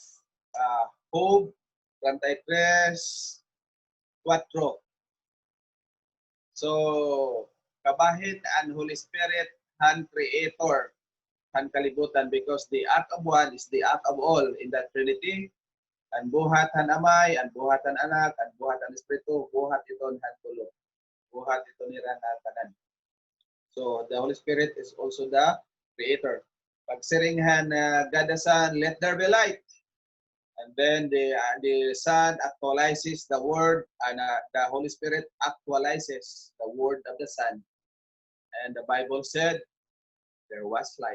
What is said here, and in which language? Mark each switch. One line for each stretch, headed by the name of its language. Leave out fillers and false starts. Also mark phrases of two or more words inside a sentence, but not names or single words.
English: Job 33:4. So, kabahin and Holy Spirit and Creator and kalibutan because the act of one is the act of all in that Trinity.
Waray: Ang buhat han Amay, ang buhat han Anak, ang buhat han Espiritu, buhat ito han Tulo. Buhat ito nila na tanan.
English: So, the Holy Spirit is also the Creator.
Waray: Pag siringhan
English: God the Son, let there be light. And then the Son actualizes the Word, and the Holy Spirit actualizes the Word of the Son. And the Bible said, there was light.